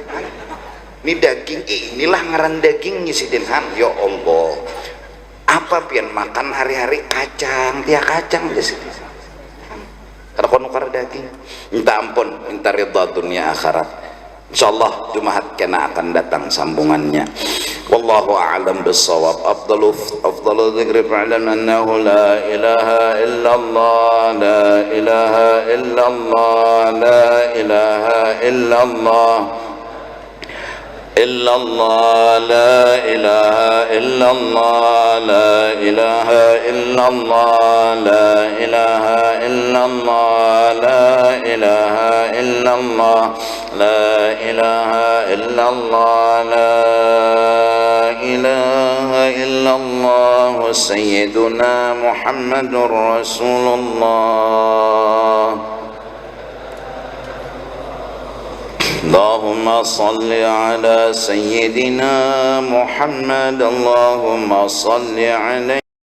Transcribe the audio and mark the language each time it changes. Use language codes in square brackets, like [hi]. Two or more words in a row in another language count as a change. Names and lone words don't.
[bjn] Ini daging, inilah ngaran dagingnya sih Den. [ar] يا الله, [bjn] apa pian makan hari-hari kacang, tiap kacang aja sih. Kada kau nukar daging. Minta ampun, minta ridha dunia akhirat. Insyaallah Jumat kena akan datang sambungannya. [ar] والله أعلم بالصواب. أفضل الذكر فاعلم أنه لا إله إلا الله، لا إله إلا الله، لا إله إلا الله, إلا الله، لا إله إلا الله، لا إله إلا الله، لا إله إلا الله، لا إله إلا الله، لا إله إلا الله، لا إله إلا الله، لا إله إلا الله، لا إله إلا الله، سيدنا محمد رسول الله. اللهم صل على سيدنا محمد، اللهم صل عليه.